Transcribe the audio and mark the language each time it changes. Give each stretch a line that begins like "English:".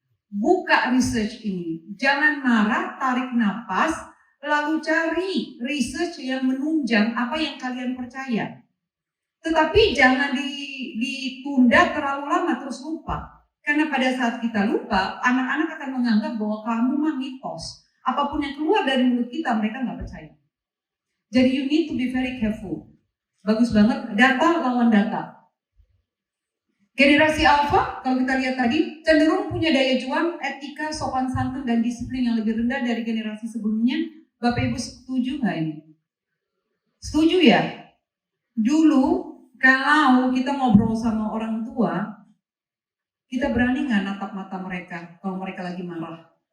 Indonesian: Buka research ini, jangan marah, tarik napas, lalu cari research yang menunjang apa yang kalian percaya. Tetapi jangan ditunda terlalu lama terus lupa. Karena pada saat kita lupa, anak-anak akan menganggap bahwa kamu mah mitos. Apapun yang keluar dari mulut kita, mereka nggak percaya.
English: Jadi you need to be very careful.
Indonesian: Bagus banget, data lawan data. Generasi alpha, kalau kita lihat tadi, cenderung punya daya juang, etika, sopan santun, dan disiplin yang lebih rendah dari generasi sebelumnya. Bapak Ibu setuju nggak ini? Setuju ya? Dulu, kalau kita ngobrol sama orang tua, kita berani nggak natap mata mereka kalau mereka lagi marah?